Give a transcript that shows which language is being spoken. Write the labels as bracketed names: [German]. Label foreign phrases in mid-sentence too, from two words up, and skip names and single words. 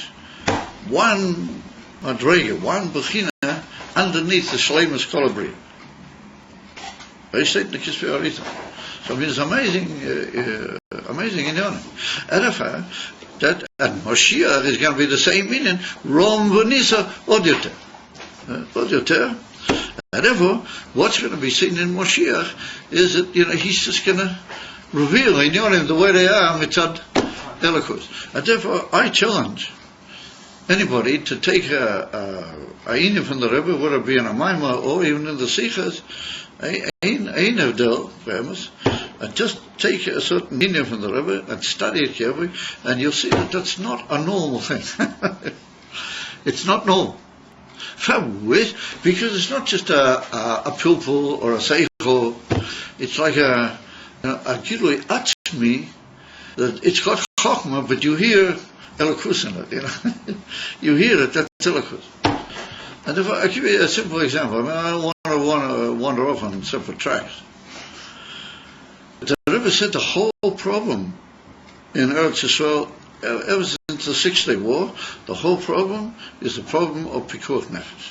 [English] One madrega, one bechina underneath the [Hebrew] Shleimus Kolabri. [English] They say the [Hebrew] Kisvei Arita. [English] So it's amazing in Yonah. That and Moshiach is going to be the same meaning. [Hebrew] Rom v'nisa odyoter. Odyoter. [English] And therefore, what's going to be seen in Moshiach is that he's just going to reveal in Yonah the way they are [Hebrew] mitzad Elokus. [English] And therefore, I challenge anybody to take a inyan from the Rebbe, whether it be in a Maimah or even in the Sichas, [Hebrew] ein avdel, [English] famous, and just take a certain inyan from the Rebbe and study it carefully, and you'll see that that's not a normal thing. It's not normal. Because it's not just a pilpul or a seichel, it's like a [Hebrew] gilui atzmi, [English] that it's got chokhmah, but you hear elokus in it, you hear it, that's elokus. And if I give you a simple example, I don't want to wander off on separate tracks. The Rebbe said the whole problem in Eretz Yisrael, ever since the 6 Day War, the whole problem is the problem of [Hebrew] Pikuach Nefesh.